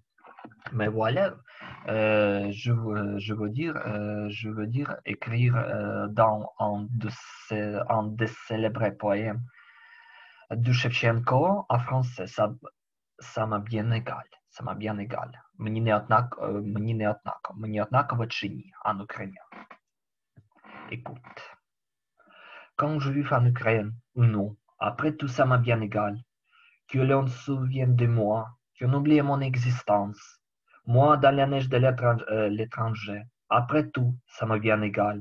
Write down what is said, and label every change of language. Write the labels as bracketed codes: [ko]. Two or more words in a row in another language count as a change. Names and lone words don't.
[fr] Mais voilà, je veux dire écrire dans un des célèbres poèmes de Shevchenko en français, ça m'a bien égal. Ça m'a bien égal. [uk] Мені однаково чи ні, [fr] en ukrainien. Écoute, quand je vis en Ukraine ou non, après tout ça m'a bien égal. Que l'on se souvienne de moi, qu'on oublie mon existence. Moi, dans la neige de l'étranger, après tout, ça m'a bien égal.